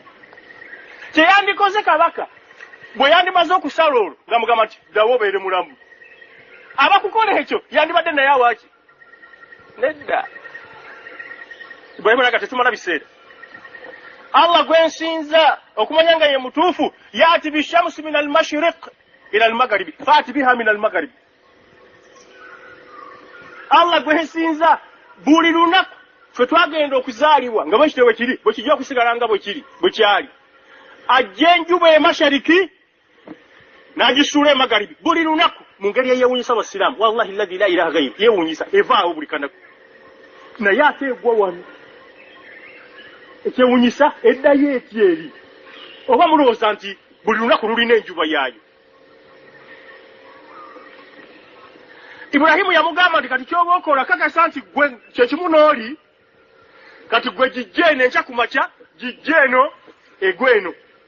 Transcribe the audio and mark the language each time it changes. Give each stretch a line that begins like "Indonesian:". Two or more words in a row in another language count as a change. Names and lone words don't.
Ganda: Kyeyandikoze kabaka bwe yandimaze okusala olwo ng'amugamba nti ddawo obeere mulamu. Abakukola ekyo yandibadde naye awaaki? Nedda. Ibrahimu n'aga tetumala biseera. Allah gwe nsinza okumanya nga ye mutuufu,
Arabic: يأتي بالشمس من المشرق إلى المغرب فأت بها من المغرب
Ganda: faati biha min al-maghribi. Allah gwe nsinza buli lunaku ffe twagenda okuzaalibwa nga bwe kitewe kiri bwe kijja okusigala nga bwe kiri bwe kyali, ajja enjuba emashariki n'agisuula emagharibi buli lunaku mu ngeri eyewuunyisa abasiraamu.
Arabic: والله الذي لا إله غيره,
Ganda: yewuunyisa evaawo buli kanaku, naye ate egwa wano ekyewuunyisa eddayo eti eri. Oba mulowooza nti buli lunaku lulina enjuba yaayo? Ibrahimu yamugamba nti kati kyoba okola kakasa nti gwe kyekimu n'oli, kati gwe gijje eno enkya ku makya, gijje eno egwe eno.